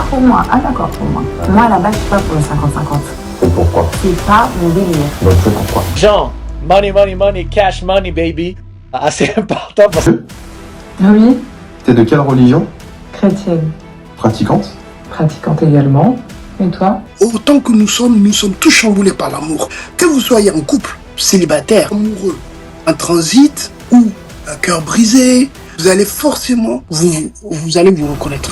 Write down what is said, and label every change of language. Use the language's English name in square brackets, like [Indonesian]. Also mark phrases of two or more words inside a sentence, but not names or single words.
[French] pour moi. Ah d'accord, pour moi. Moi, à la base, je suis pas pour le 50-50. Et pourquoi? C'est pas mon délire. Donc c'est pourquoi. Jean, [English] money, cash money, baby. [French] Assez important parce que... Oui, T'es de quelle religion? chrétienne. Pratiquante? Pratiquante également. Et toi? Autant que nous sommes tous chamboulés par l'amour. Que vous soyez en couple, célibataire, amoureux, en transit ou un cœur brisé, vous allez forcément vous allez vous reconnaître.